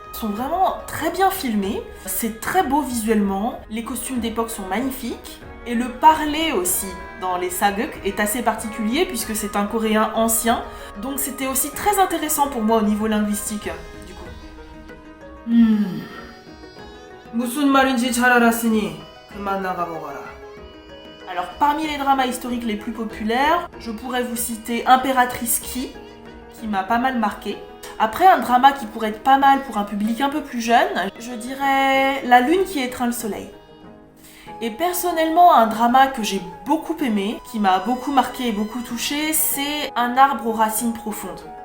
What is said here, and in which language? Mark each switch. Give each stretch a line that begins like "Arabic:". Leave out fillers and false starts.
French: Ils sont vraiment très bien filmés, c'est très beau visuellement, les costumes d'époque sont magnifiques, et le parler aussi dans les sageuk est assez particulier puisque c'est un coréen ancien, donc c'était aussi très intéressant pour moi au niveau linguistique, du coup.
Korean: 무슨 말인지 잘 알았으니 그만 나가보거라.
French: Alors parmi les dramas historiques les plus populaires, je pourrais vous citer Impératrice qui m'a pas mal marqué. Après, un drama qui pourrait être pas mal pour un public un peu plus jeune, je dirais La lune qui étreint le soleil. Et personnellement, un drama que j'ai beaucoup aimé, qui m'a beaucoup marqué et beaucoup touché, c'est Un arbre aux racines profondes.